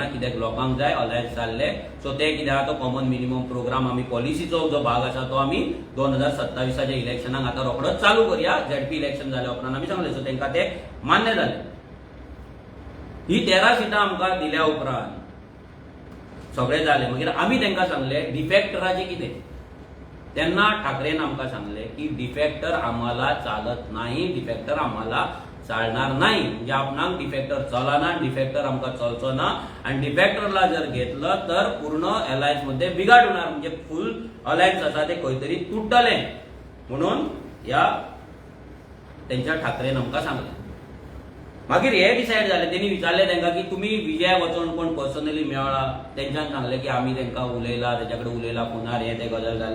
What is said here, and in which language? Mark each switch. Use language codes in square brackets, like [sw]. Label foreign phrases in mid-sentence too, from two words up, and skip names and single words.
[kok] कित्याक लोकांक जाय अलायन्स जाल्ले. सो ते कित्याक तो [en] common minimum programme [kok] आमी पॉलिसीचो जो भाग आसा तो आमी 2027च्या इलेक्शनाक आतां रोखडोच चालू करया. [en] ZP election [kok] जाल्या उपरांत आमी सांगलें. सो तेंकां ते मान्य जालें. ही 13 सिटां आमकां दिल्या उपरांत सगळें जालें. मागीर आमी तेंकां सांगलें डिफेक्टराचें कितें. तेन्ना ठाकरेन आमकां सांगले की [mr] डिफेक्टर आम्हाला चालत नाही, डिफेक्टर आम्हाला चालणार नाही. [kok] म्हणजे आपणाक डिफेक्टर चलना, डिफेक्टर आमकां चलचो ना. [mr] आणि डिफेक्टरला जर घेतलं तर पूर्ण अलायन्स मध्ये बिघाड होणार. [kok] म्हणजे [en] full alliance [kok] आसा ते खंय तरी तुटतलें म्हणून ह्या तेंच्या ठाकरेन आमकां सांगलें. मागीर हे डिसायड जालें. तेणी विचारलें तेंकां की तुमी विजयाक वचोन कोण पर्सनली मेळ्ळा. तेंच्यांन सांगलें की आमी तेंकां उलयला, तेच्या कडेन उलयला फोनार हे ते गजाल जाले.